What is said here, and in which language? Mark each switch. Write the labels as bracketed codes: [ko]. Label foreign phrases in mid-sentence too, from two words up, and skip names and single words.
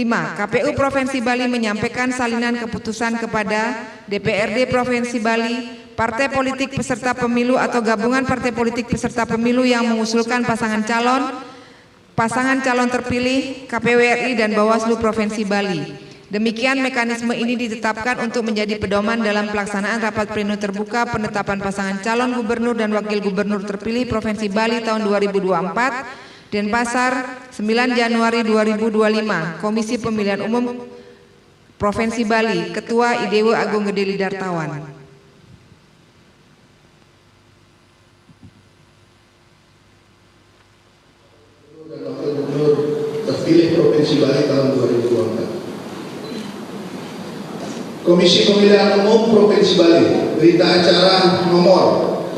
[id] KPU Provinsi Bali menyampaikan salinan keputusan kepada DPRD Provinsi Bali, partai politik peserta pemilu atau gabungan partai politik peserta pemilu yang mengusulkan pasangan calon terpilih, KPU RI dan Bawaslu Provinsi Bali. Demikian mekanisme ini ditetapkan untuk menjadi pedoman dalam pelaksanaan rapat pleno terbuka penetapan pasangan calon gubernur dan wakil gubernur terpilih Provinsi Bali tahun 2024 Denpasar 9 Januari 2025. Komisi Pemilihan Umum Provinsi Bali, Ketua IDW Agung Gede Lidartawan. Dan wakil gubernur terpilih Provinsi Bali tahun 2024. Komisi Pemilihan Umum Provinsi Bali, berita acara nomor